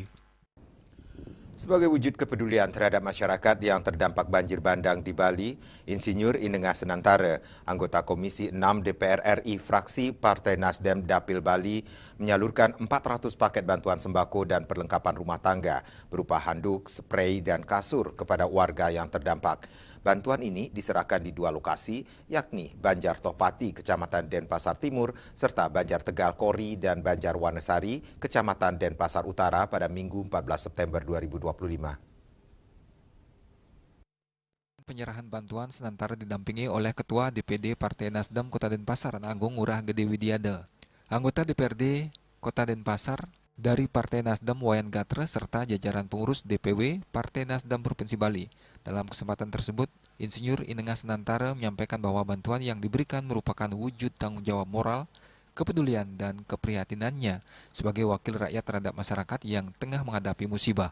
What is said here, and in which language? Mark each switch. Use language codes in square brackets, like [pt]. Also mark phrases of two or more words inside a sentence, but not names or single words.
[id] Sebagai wujud kepedulian terhadap masyarakat yang terdampak banjir bandang di Bali, Insinyur Inengah Senantara, anggota Komisi 6 DPR RI fraksi Partai Nasdem Dapil Bali, menyalurkan 400 paket bantuan sembako dan perlengkapan rumah tangga berupa handuk, sprei, dan kasur kepada warga yang terdampak. Bantuan ini diserahkan di 2 lokasi, yakni Banjar Tohpati, Kecamatan Denpasar Timur, serta Banjar Tegal Kori dan Banjar Wanesari, Kecamatan Denpasar Utara pada Minggu 14 September 2025. Penyerahan bantuan Senantara didampingi oleh Ketua DPD Partai Nasdem Kota Denpasar, Agung Ngurah Gede Widiada. Anggota DPRD Kota Denpasar dari Partai Nasdem Wayan Gatra serta jajaran pengurus DPW Partai Nasdem Provinsi Bali. Dalam kesempatan tersebut, Insinyur Inengah Senantara menyampaikan bahwa bantuan yang diberikan merupakan wujud tanggung jawab moral, kepedulian, dan keprihatinannya sebagai wakil rakyat terhadap masyarakat yang tengah menghadapi musibah.